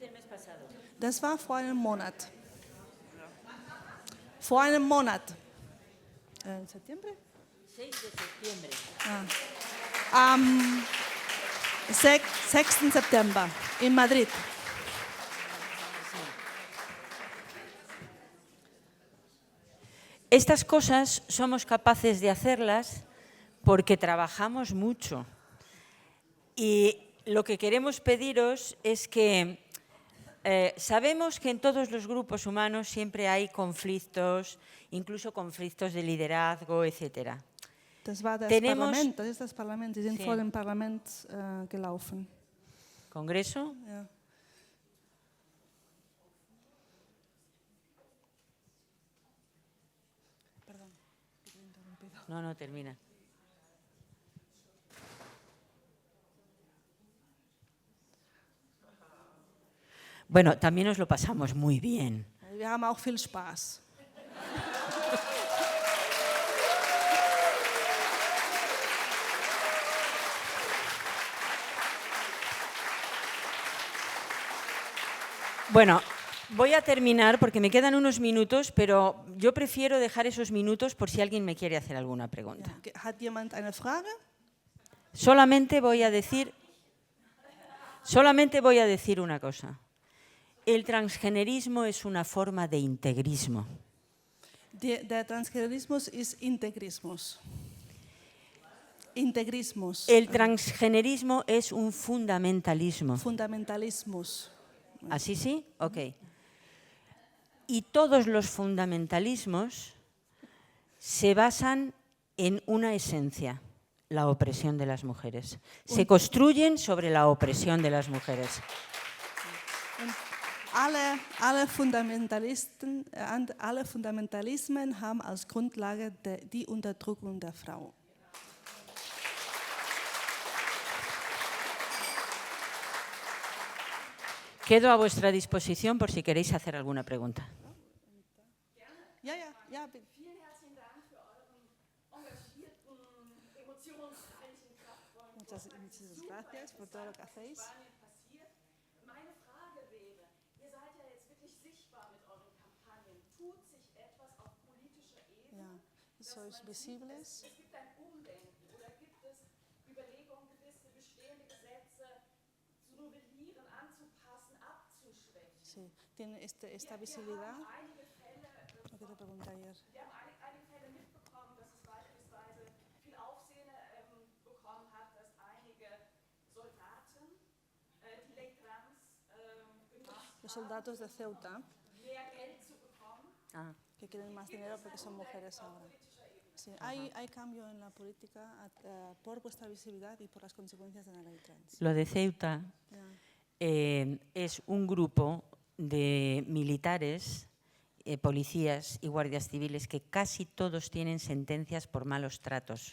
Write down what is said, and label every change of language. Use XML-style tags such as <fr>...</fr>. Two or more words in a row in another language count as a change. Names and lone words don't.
<de>Das war vor einem Monat. Vor einem Monat. September?</de> <es>6 de septiembre.</es> <de>Am 6. September in Madrid.</de> <es>Estas cosas somos capaces de hacerlas porque trabajamos mucho. Y lo que queremos pediros es que sabemos que en todos los grupos humanos siempre hay conflictos, incluso conflictos de liderazgo, etc.</es> <de>Das war das</de> <es>Tenemos-</es> <de>Parlament, das ist das Parlament. Die sind</de> <es>Sí.</es> <de>vor dem Parlament gelaufen.</de> <es>¿Congreso?</es> <de>Ja.</de> <es>No, no, termina. Bueno, también nos lo pasamos muy bien.</es> <de>Wir haben auch viel Spaß.</de> <es>Bueno, voy a terminar porque me quedan unos minutos, pero yo prefiero dejar esos minutos por si alguien me quiere hacer alguna pregunta.</es> <de>Ja. Hat jemand eine Frage?</de> <es>Solamente voy a decir una cosa. El transgenerismo es una forma de integrismo.</es> <de>Der Transgenerismus ist Integrismus. Integrismus.</de> <es>El transgenerismo es un fundamentalismo.</es> <de>Fundamentalismus.</de> <es>¿Así sí? Ok. Y todos los fundamentalismos se basan en una esencia, la opresión de las mujeres. Se construyen sobre la opresión de las mujeres.</es> <de>Alle Fundamentalismen haben als Grundlage die Unterdrückung der Frau.</de> <es>Quedo a vuestra disposición por si queréis hacer alguna pregunta.</es> <de>Ja, bitte.</de> <es>Muchas gracias por todo lo que hacéis.</es> <de>Meine Frage wäre, ihr seid ja jetzt wirklich sichtbar mit euren Kampagnen. Tut sich etwas auf politischer Ebene? Ja,</de> <es>sois visibles.</es> <de>Es gibt ein Umdenken oder gibt es Überlegungen, gewisse bestehende Gesetze zu novellieren, anzupassen, abzuschwächen?</de> <es>Sí, tiene esta visibilidad.</es> <de>Einige Fälle,</de> <es>Lo que te pregunté ayer.</es> <de>wir haben einige Fälle mitbekommen, dass es beispielsweise viel Aufsehen bekommen hat, dass einige Soldaten, die Ley Trans genutzt</de> <es>Los soldados de Ceuta,</es> <de>mehr Geld zu bekommen.</de> <es>que quieren más dinero porque son mujeres ahora. Sí, hay cambio en la política por vuestra visibilidad y por las consecuencias de la ley trans. Lo de Ceuta es un grupo de militares, policías y guardias civiles que casi todos tienen sentencias por malos tratos,</es>